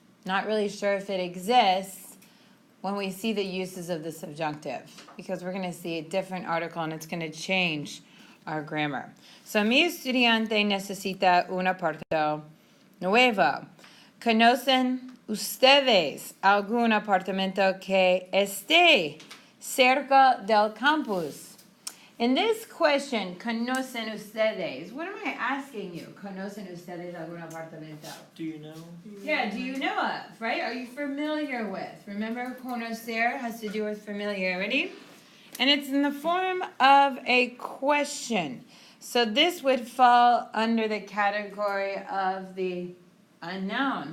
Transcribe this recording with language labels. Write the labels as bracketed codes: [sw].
[en] Not really sure if it exists when we see the uses of the subjunctive, because we're going to see a different article and it's going to change our grammar. [es] So, mi estudiante necesita un apartamento nuevo. ¿Conocen ustedes algún apartamento que esté cerca del campus? [en] In this question, [es] ¿conocen ustedes? [en] What am I asking you? [es] ¿Conocen ustedes algún apartamento? [en] Do you know? Yeah, do you know of, right? Are you familiar with? Remember, conocer has to do with familiarity. And it's in the form of a question. So this would fall under the category of the unknown.